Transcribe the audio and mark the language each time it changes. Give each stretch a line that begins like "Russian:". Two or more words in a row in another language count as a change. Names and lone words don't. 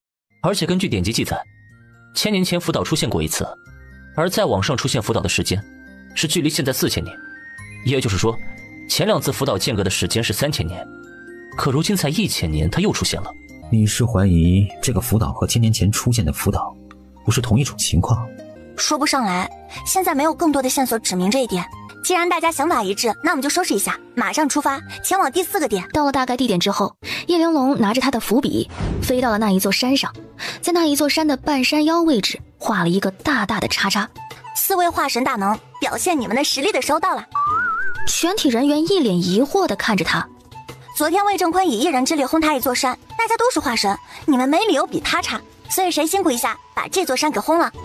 Chinese: 而且根據典籍記載，1000年前福島出現過一次，而再往上出現福島的時間是距離現在4000年，也就是說，前2次福島間隔的時間是3000年，可如今才1000年，它又出現了。你是懷疑這個福島和1000年前出現的福島不是同一種情況？說不上來，現在沒有更多的線索指明這一點。既然大家想法一致，那我們就收拾一下，馬上出發，前往第4個點。到了大概地點之後，葉玲珑拿着他的伏筆，飛到了那一座山上，在那一座山的半山腰位置畫了一個大大的叉叉。 4位化神大能，表現你們的實力的時候到了。全體人員一臉疑惑地看着他。昨天魏正坤以1人之力轟塌一座山，大家都是化神，你們沒理由比他差，所以誰辛苦一下把這座山給轟了。